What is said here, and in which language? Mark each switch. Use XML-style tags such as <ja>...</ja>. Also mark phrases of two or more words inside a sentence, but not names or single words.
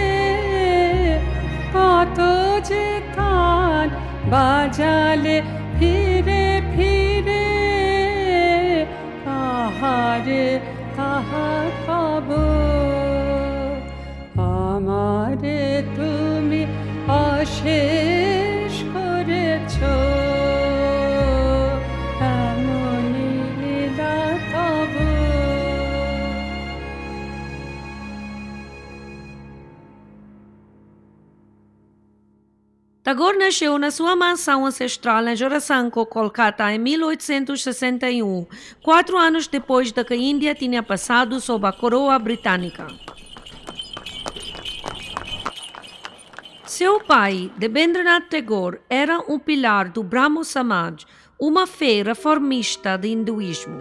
<bn>কত যে কান বাজালে ফিরে ফিরে, কাহারে কাহা কব, আমারে তুমি অশেষ করেছো,</bn> <pt>Tagore nasceu na sua mansão ancestral em Jorasanko, Kolkata, em 1861, 4 anos depois de que a Índia tinha passado sob a coroa britânica. Seu pai, Rabindranath Tagore, era um pilar do Brahmo Samaj, uma fé reformista de hinduísmo.</pt>